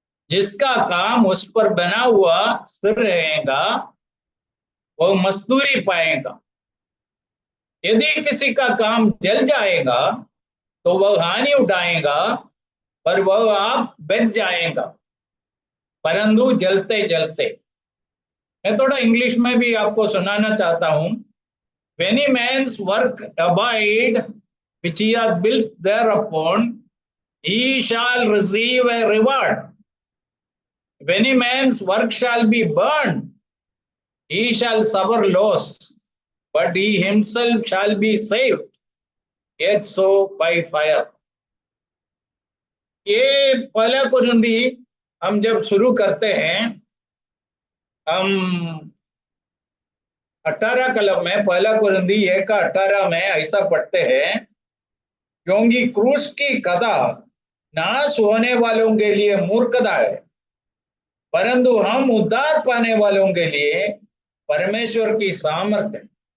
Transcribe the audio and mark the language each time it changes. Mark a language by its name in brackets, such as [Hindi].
[Hindi] जिसका काम उस पर बना हुआ स्थिर रहेगा वो मजदूरी पाएगा। यदि किसी का काम जल जाएगा तो वह हानि उठाएगा पर वह आप बच जाएगा, परंतु जलते जलते। मैं थोड़ा इंग्लिश में भी आपको सुनाना चाहता हूं। [English] When a man's work abide which he hath built thereupon, he shall receive a reward. When a man's work shall be burned, he shall suffer loss, but he himself shall be saved, yet so by fire. [Hindi] ये पहला कुरिन्ती हम जब शुरू करते हैं, हम 18 कलम में, पहला कुरिन्ती 1:18 में ऐसा पढ़ते हैं, क्योंकि क्रूस की कथा नाश होने वालों के लिए मूर्खता है, परंतु हम उद्धार पाने वालों के लिए परमेश्वर की सामर्थ्य है।